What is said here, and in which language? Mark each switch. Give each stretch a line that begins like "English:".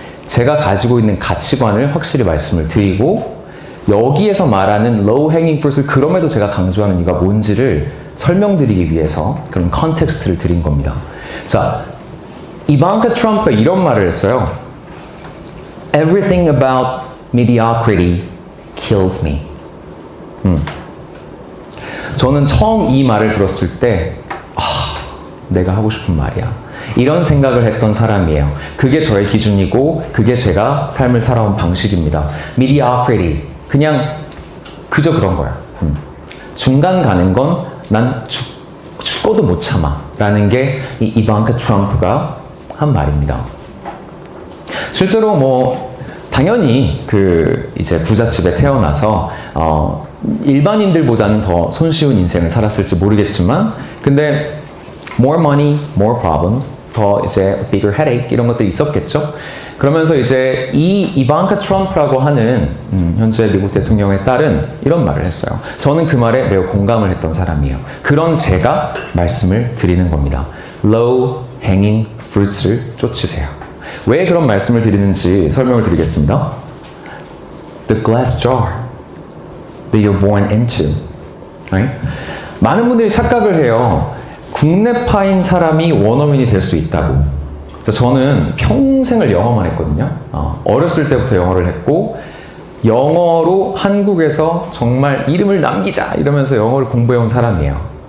Korean: 제가 가지고 있는 가치관을 확실히 말씀을 드리고 여기에서 말하는 low hanging fruit을 그럼에도 제가 강조하는 이유가 뭔지를 설명드리기 위해서 그런 컨텍스트를 드린 겁니다. 자, 이방카 트럼프가 이런 말을 했어요.
English: Everything about mediocrity kills me.
Korean: 저는 처음 이 말을 들었을 때 내가 하고 싶은 말이야. 이런 생각을 했던 사람이에요. 그게 저의 기준이고 그게 제가 삶을 살아온 방식입니다. mediocrity, 그냥 그저 그런 거야. 중간 가는 건 난 죽어도 못 참아 라는 게 이 이방카 트럼프가 한 말입니다. 실제로 뭐 당연히 이제 부잣집에 태어나서 일반인들보다는 더 손쉬운 인생을 살았을지 모르겠지만, 근데
English: more money, more problems,
Korean: 더 이제
English: bigger headache
Korean: 이런 것들이 있었겠죠. 그러면서 이제 이 이방카 트럼프라고 하는 현재 미국 대통령의 딸은 이런 말을 했어요. 저는 그 말에 매우 공감을 했던 사람이에요. 그런 제가 말씀을 드리는 겁니다. low hanging fruits를 쫓으세요. 왜 그런 말씀을 드리는지 설명을 드리겠습니다.
English: The glass jar. that you're born into. Right?
Korean: 많은 분들이 착각을 해요. 국내파인 사람이 원어민이 될 수 있다고. 저는 평생을 영어만 했거든요. 어렸을 때부터 영어를 했고 영어로 한국에서 정말 이름을 남기자 이러면서 영어를 공부해온 사람이에요.